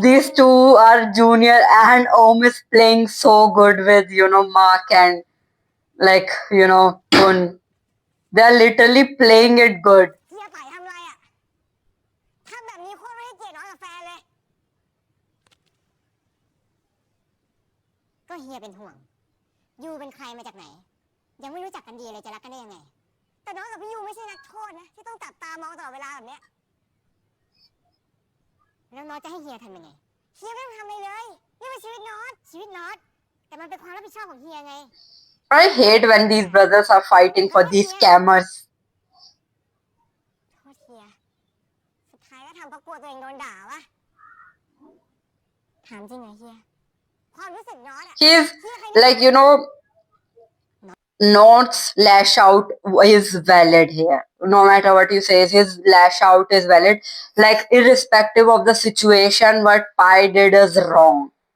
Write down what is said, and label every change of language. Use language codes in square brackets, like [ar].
[en] these two are junior, and Om is playing so good with Mark and like Kun. They are literally playing it good. [th] เฮียไปทำไรอ่ะทำแบบนี้โคตรไม่ให้เกียรติน้องกับแฟนเลย ก็เฮียเป็นห่วง ยูเป็นใครมาจากไหน ยังไม่รู้จักกันดีเลยจะรักกันได้ยังไง แต่น้องกับพี่ยูไม่ใช่นักโทษนะ ที่ต้องจับตามองตลอดเวลาแบบเนี้ยแล้วน้องจะให้เฮียทำยังไง เฮียไม่ต้องทำอะไรเลยนี่เป็นชีวิตน้องแต่มันเป็นความรับผิดชอบของเฮียไง [en] I hate when these brothers are fighting for these scammers. [th] โทษเฮีย สุดท้ายก็ทำเพราะกลัวตัวเองโดนด่าวะ ถามจริงเหรอเฮีย ความรู้สึกน้องอะ [en] He's [th] เฮียเคย [en] like North's lash out is valid here. No matter what you say, his lash out is valid. Like irrespective of the situation, what Pi did is wrong.